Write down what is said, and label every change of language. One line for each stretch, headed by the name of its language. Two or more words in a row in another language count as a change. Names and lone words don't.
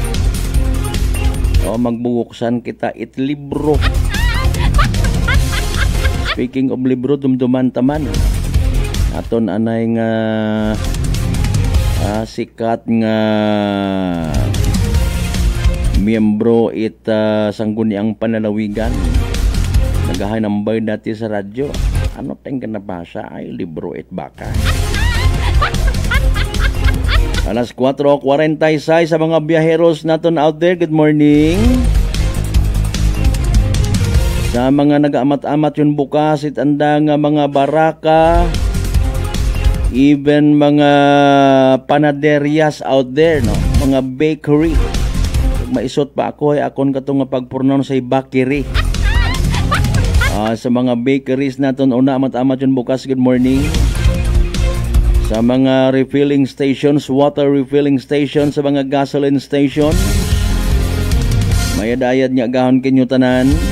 Aklanon: Magbuksan kita it libro. Speaking of libro, dumduman taman. Aton anay nga sikat nga miyembro it sangguniang panalawigan. Nagahanambay dati sa radyo. Ano tayong kanabasa ay libro it baka. Alas 4:46 sa mga biyaheros naton
English: out there. Good morning.
Aklanon: Sa mga nag-amat-amat yun bukas it anda nga mga baraka, even mga panaderias
English: out there,
Aklanon: no? Mga bakery. Maisot pa ako ay akon katong nga pagpronounce say bakery. Sa mga bakeries naton una amat-amat yun bukas.
English: Good morning.
Aklanon: Sa mga
English: refilling stations, water refilling stations,
Aklanon: sa mga
English: gasoline stations,
Aklanon: mayadayad nga gahon kinyo tanan.